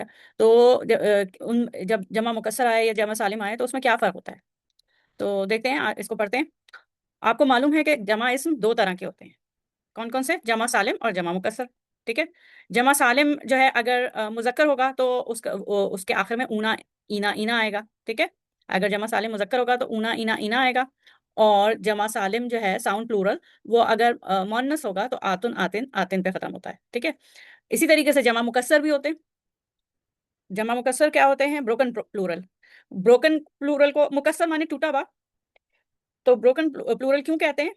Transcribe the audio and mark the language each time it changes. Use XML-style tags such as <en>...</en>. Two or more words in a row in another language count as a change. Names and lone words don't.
<ur>تو جب جمع مکسر آئے یا جمع سالم آئے تو اس میں کیا فرق ہوتا ہے، تو دیکھتے ہیں، اس کو پڑھتے ہیں۔ آپ کو معلوم ہے کہ جمع اسم دو طرح کے ہوتے ہیں، کون کون سے؟ جمع سالم اور جمع مکسر، ٹھیک ہے۔ جمع سالم جو ہے اگر مذکر ہوگا تو اس کے آخر میں اونا اینا اینا آئے گا، ٹھیک ہے۔ اگر جمع سالم مذکر ہوگا تو اونا اینا اینا آئے گا، اور جمع سالم جو ہے</ur> <en>sound plural,</en> <ur>وہ اگر مؤنث ہوگا تو آتن آتن آتن پہ ختم ہوتا ہے، ٹھیک ہے۔ اسی طریقے سے جمع مکسر بھی ہوتے ہیں۔ جمع مکسر کیا ہوتے ہیں؟</ur> <en>broken plural. broken plural</en> <ur>کو مکسر مانے ٹوٹا ہوا، تو</ur> <en>broken plural</en> <ur>کیوں کہتے ہیں؟</ur>